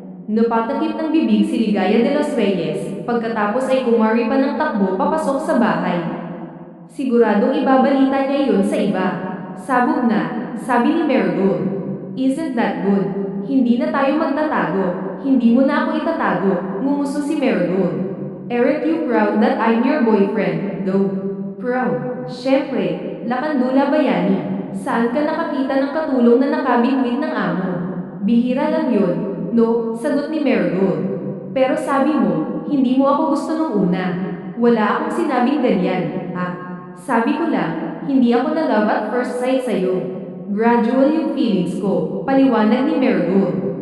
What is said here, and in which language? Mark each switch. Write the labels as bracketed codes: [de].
[tl] Napatakip ng bibig si Ligaya de los Reyes, pagkatapos ay kumari pa ng takbo papasok sa bahay. Siguradong ibabalita niya yun sa iba. Sabog na, sabi ni Marigold. [en] Isn't that good? [tl] Hindi na tayo magtatago, hindi mo na ako itatago, ngumuso si Marigold. [en] Aren't you proud that I'm your boyfriend, though? [tl] Proud? Syempre, Kandula Bayani. Saan ka nakakita ng katulong na nakabingwit ng amo? Bihira lang yun. No, sagot ni Marigold. Pero sabi mo, hindi mo ako gusto nung una. Wala akong sinabing ganyan, ha? Sabi ko lang, hindi ako na-love at first sight sa'yo. Gradual yung feelings ko, paliwanag ni Marigold.